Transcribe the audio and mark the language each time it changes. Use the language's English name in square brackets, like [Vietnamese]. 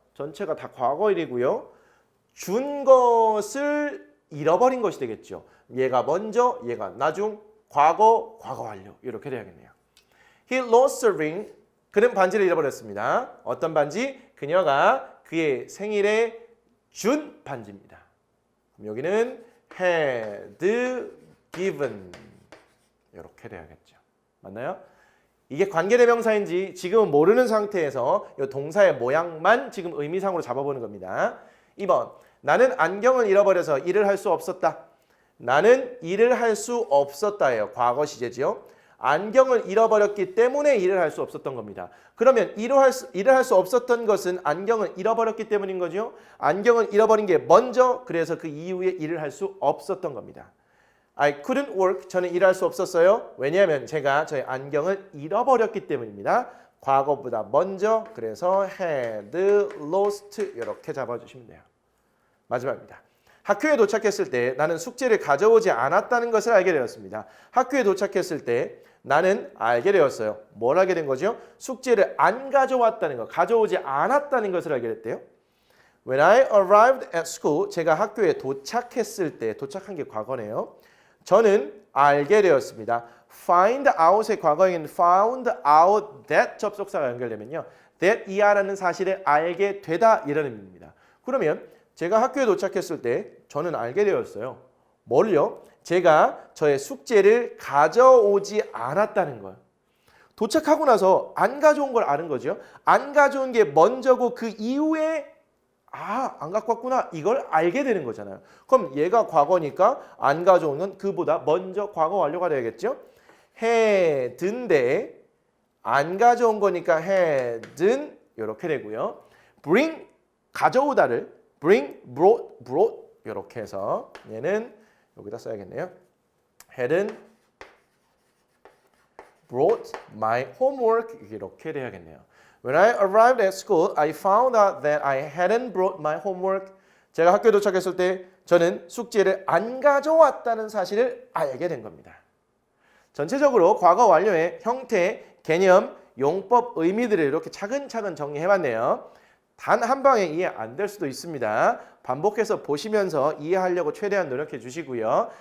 [Korean] 전체가 다 과거일이고요. 준 것을 잃어버린 것이 되겠죠. 얘가 먼저, 얘가 나중, 과거 완료. 이렇게 돼야겠네요. [English] He lost a ring. [Korean] 그는 반지를 잃어버렸습니다. 어떤 반지? 그녀가 그의 생일에 준 반지입니다. 여기는 [English] had given. [Korean] 이렇게 돼야겠죠. 맞나요? 이게 관계대명사인지 지금은 모르는 상태에서 이 동사의 모양만 지금 의미상으로 잡아보는 겁니다. 2번. 나는 안경을 잃어버려서 일을 할 수 없었다. 나는 일을 할 수 없었다예요. 과거 시제지요. 안경을 잃어버렸기 때문에 일을 할 수 없었던 겁니다. 그러면 일을 할 수 없었던 것은 안경을 잃어버렸기 때문인 거죠. 안경을 잃어버린 게 먼저 그래서 그 이후에 일을 할 수 없었던 겁니다. [English] I couldn't work. [Korean] 저는 일할 수 없었어요. 왜냐하면 제가 저의 안경을 잃어버렸기 때문입니다. 과거보다 먼저 그래서 had lost 이렇게 잡아주시면 돼요. 마지막입니다. 학교에 도착했을 때 나는 숙제를 가져오지 않았다는 것을 알게 되었습니다. 학교에 도착했을 때 나는 알게 되었어요. 뭘 알게 된 거죠? 숙제를 안 가져왔다는 거, 가져오지 않았다는 것을 알게 됐대요. [English] When I arrived at school, [Korean] 제가 학교에 도착했을 때, 도착한 게 과거네요. 저는 알게 되었습니다. find out의 과거에는 [English] found out that [Korean] 접속사가 연결되면요. that 이하라는 사실을 알게 되다 이런 의미입니다. 그러면 제가 학교에 도착했을 때 저는 알게 되었어요. 뭘요? 제가 저의 숙제를 가져오지 않았다는 거예요. 도착하고 나서 안 가져온 걸 아는 거죠. 안 가져온 게 먼저고 그 이후에 안 갖고 왔구나 이걸 알게 되는 거잖아요. 그럼 얘가 과거니까 안 가져온 건 그보다 먼저 과거 완료가 되겠죠. had인데 안 가져온 거니까 [English] had은 [Korean] 이렇게 되고요. bring 가져오다를 bring, brought 이렇게 해서 얘는 여기다 써야겠네요. [English] hadn't brought my homework [Korean] 이렇게 돼야겠네요. [English] When I arrived at school, I found out that I hadn't brought my homework. [Korean] 제가 학교에 도착했을 때 저는 숙제를 안 가져왔다는 사실을 알게 된 겁니다. 전체적으로 과거 완료의 형태 개념, 용법, 의미들을 이렇게 차근차근 정리해봤네요. 단 한 방에 이해 안 될 수도 있습니다. 반복해서 보시면서 이해하려고 최대한 노력해 주시고요.